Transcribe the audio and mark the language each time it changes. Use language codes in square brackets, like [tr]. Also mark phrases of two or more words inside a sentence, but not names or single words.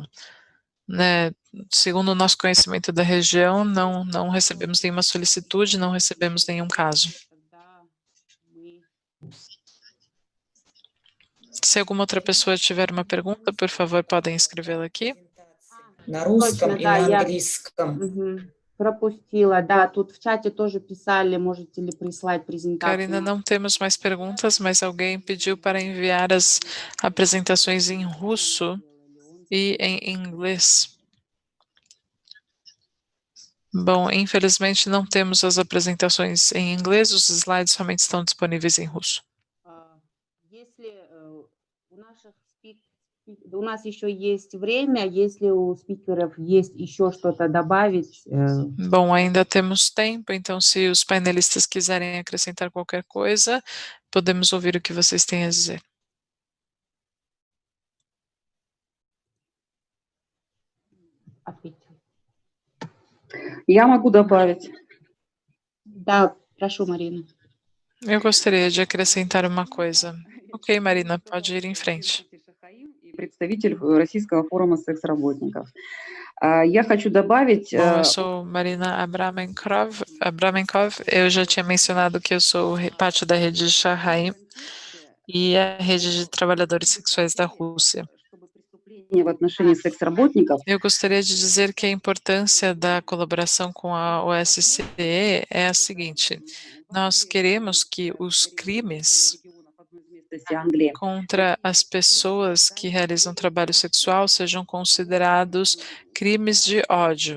[pt] Né, segundo o nosso conhecimento da região, não recebemos nenhuma solicitude, não recebemos nenhum caso. Se alguma outra pessoa tiver uma pergunta, por favor, podem escrevê-la aqui. [ru] На русском и на английском. Пропустила, да, тут в чате тоже писали, можете ли прислать презентацию. [pt] Karina, não temos mais perguntas, mas alguém pediu para enviar as apresentações em russo e em inglês. Bom, infelizmente não temos as apresentações em inglês, os slides somente estão disponíveis em russo. [ru] У нас еще есть время, если у спикеров есть еще что-то добавить. [pt] Bom, ainda temos tempo, então se os painelistas quiserem acrescentar qualquer coisa, podemos ouvir o que vocês têm a dizer. [ru] Я могу добавить. Да, прошу, Марина. [pt] Eu gostaria de acrescentar uma coisa. Ok, Marina, pode ir em frente. [ru] Представитель Российского форума секс-работников. Я хочу добавить... [pt] Bom, eu sou Marina Abramenkov. Eu já tinha mencionado que eu sou parte da rede de Shanghai e a rede de trabalhadores sexuais da Rússia. [ru] В отношении секс-работников. [pt] Eu gostaria de dizer que a importância da colaboração com a OSCE é a seguinte: nós queremos que os crimes contra as pessoas que realizam trabalho sexual sejam considerados crimes de ódio.